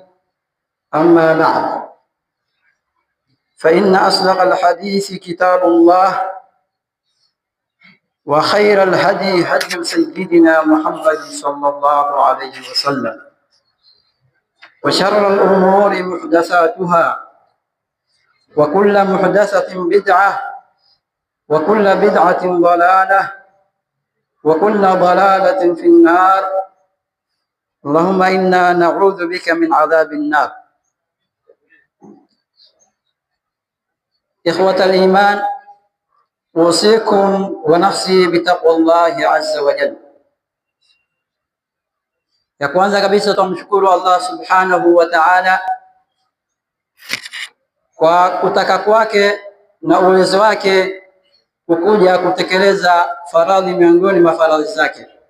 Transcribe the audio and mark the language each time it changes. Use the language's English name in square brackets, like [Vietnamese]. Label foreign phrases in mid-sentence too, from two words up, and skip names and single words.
[Arabic] أما بعد، فإن أصدق الحديث كتاب الله، وخير الهدي هدي سيدنا محمد صلى الله عليه وسلم، وشر الأمور محدثاتها، وكل محدثة بدعة، وكل بدعة ضلالة، وكل ضلالة في النار. اللهم إنا نعوذ بك من عذاب النار. إخوة الإيمان، أوصيكم ونفسي بتقوى الله عز وجل. [Swahili] Ya kwanza kabisa tumshukuru Allah [Arabic] سبحانه وتعالى [Swahili] kwa kutaka kwake na uwezo wake kukuja kutekeleza faradhi miongoni mwa faradhi zake.